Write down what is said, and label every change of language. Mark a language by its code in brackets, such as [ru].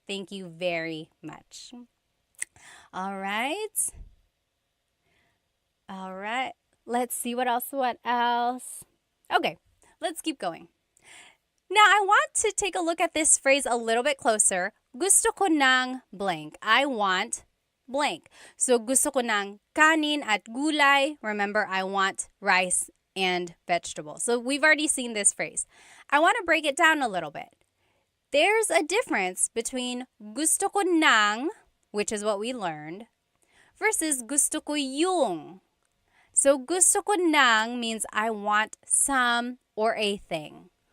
[en] Thank you very much. All right. All right. Let's see what else. Okay, let's keep going. Now, I want to take a look at this phrase a little bit closer. [tl] Gusto ko ng [en] blank. I want blank. [tl] So, gusto ko ng kanin at gulay. [en] Remember, I want rice and vegetables. So, we've already seen this phrase. I want to break it down a little bit. There's a difference between [tl] gusto ko ng, [en] which is what we learned, versus [tl] gusto ko yung. [en] So, [tl] gusto ko ng [en] means I want some or a thing.